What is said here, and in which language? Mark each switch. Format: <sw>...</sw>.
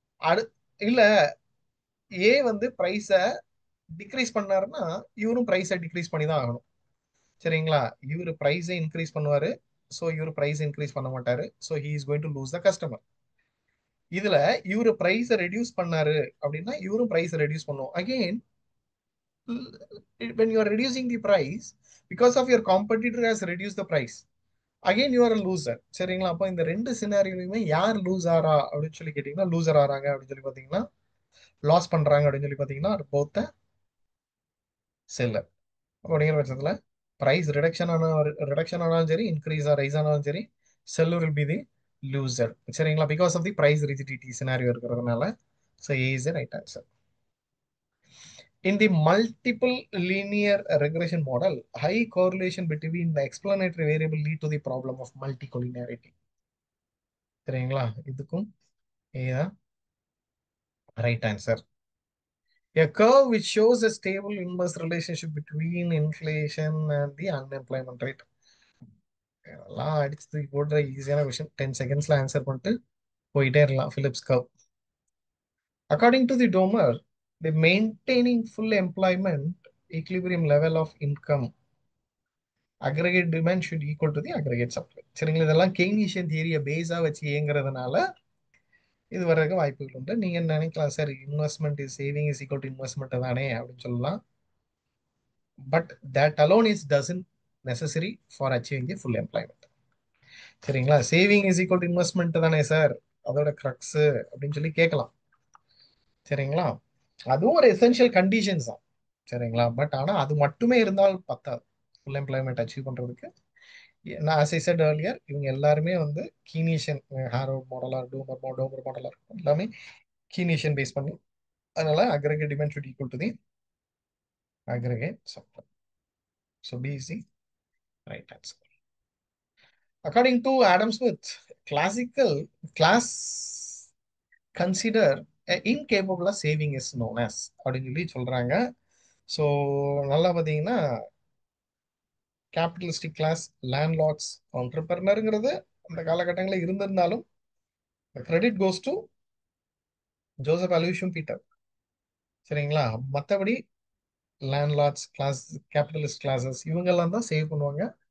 <ta>அடு இல்ல, ஏ வந்து பிரைஸ டிக்ரீஸ் பண்ணாருன்னா இவரும் பிரைஸை டிக்ரீஸ் பண்ணி தான் ஆகணும். சரிங்களா? இவரு பிரைஸை இன்க்ரீஸ் பண்ணுவாரு, ஸோ இவரு பிரைஸ் இன்க்ரீஸ் பண்ண மாட்டாரு,</ta> <en>So he is going to lose the customer.</en> <ta>இதுல இவரு பிரைஸை ரெடியூஸ் பண்ணாரு அப்படின்னா இவரும் பிரைஸை ரெடியூஸ் பண்ணுவோம்.</ta> <en>Again when you are reducing the price because of your competitor has reduced the price, again you are a loser.</en> <ta>சரிங்களா? அப்போ இந்த ரெண்டு சினாரியோலையுமே யார் லூஸ் ஆறா அப்படின்னு சொல்லி கேட்டீங்கன்னா, லூசர் ஆறாங்க அப்படின்னு சொல்லி பாத்தீங்கன்னா, லாஸ் பண்றாங்க அப்படின்னு சொல்லி பாத்தீங்கன்னா போத்த செல்லர். அப்படிங்கிற பட்சத்துல பிரைஸ் ரிடக்ஷன் ஆனாலும் சரி, இன்க்ரீஸ் ரைஸ் ஆனாலும் சரி,</ta> <en>Seller will be the loser.</en> <ta>சரிங்களா? Because of the price rigidity scenario இருக்கிறதுனால.</ta> <en>So A is right answer. In the multiple linear regression model, high correlation between the explanatory variable lead to the problem of multicollinearity. சரிங்களா?</en> <ta>இதுக்கும் இதுதான் right answer.</ta> <en>A curve which shows a stable inverse relationship between inflation and the unemployment rate.</en> <ta>எல்லாம் அடிச்சு தூக்கி போடுற ஈஸியான விஷயம். 10 செகண்ட்ஸ்ல answer பண்ணிட்டு போயிட்டே இருக்கலாம்.</ta> <en>Phillips curve. According to the Domer, the maintaining full employment equilibrium level of income aggregate demand should equal to the aggregate supply.</en> <ta>சரிங்களா? இதெல்லாம் கெய்னீஷியன் தியரியை பேஸா வச்சு இயங்குறதுனால இது வர்றதுக்கு வாய்ப்புகள் உண்டு. நீங்க நினைக்கலாம் sir</ta> <en>investment is saving is equal to investment</en> <ta>தானே அப்படின்னு சொல்லலாம்.</ta> <en>But that alone is doesn't necessary for achieving the full employment. சரிங்களா?</en> <ta>Saving is equal to investment தானே சார், அதோட கிரக்ஸ் அப்படின்னு சொல்லி கேட்கலாம். சரிங்களா? அதுவும் ஒரு எசென்ஷியல் கண்டிஷன்ஸ் தான். சரிங்களா? பட் ஆனா அது மட்டுமே இருந்தால் பத்தாது ஃபுல் எம்ப்ளாய்மெண்ட் அச்சீவ் பண்றதுக்கு. நான்</ta> <en>as I said earlier,</en> <ta>இவங்க எல்லாருமே வந்து கீனீஷியன் ஹாரோட் மாடலா டோமர் மாடலா இருக்கும், எல்லாமே கீனீஷியன் பேஸ் பண்ணி.</ta> <en>அதனால aggregate demand should equal to the aggregate supply. So B is the right answer. According to Adam Smith, classical class consider incapable of saving is known as</en> <ta>அப்படின்னு சொல்லி சொல்றாங்க. ஸோ நல்லா பார்த்தீங்கன்னா கேபிட்டலிஸ்டிக் கிளாஸ், லேண்ட்லார்ட்ஸ், ஆண்டர்பிரனருங்கிறது அந்த காலகட்டங்களில் இருந்திருந்தாலும் credit goes to Joseph அலூஷியம் Peter. சரிங்களா? மற்றபடி லேண்ட்லார்ட்ஸ் கிளாஸ், கேபிட்டலிஸ்ட் கிளாஸஸ் இவங்கெல்லாம் தான் சேவ் பண்ணுவாங்க.</ta>